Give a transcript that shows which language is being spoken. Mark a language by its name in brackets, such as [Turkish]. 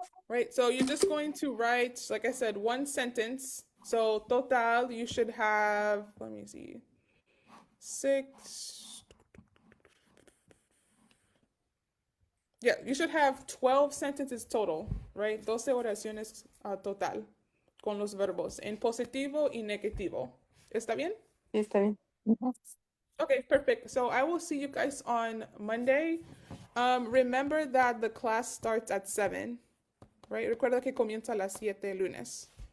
[English] Right, so you're just going to write, like I said, one sentence. So total, you should have, let me see, 6. Yeah, you should have 12 sentences total, right? [Spanish] 12 oraciones total con los verbos en positivo y negativo. ¿Está bien? Sí, está bien. [English] Okay, perfect. So I will see you guys on Monday. Remember that the class starts at 7, right? [Spanish] Recuerda que comienza a las 7 lunes.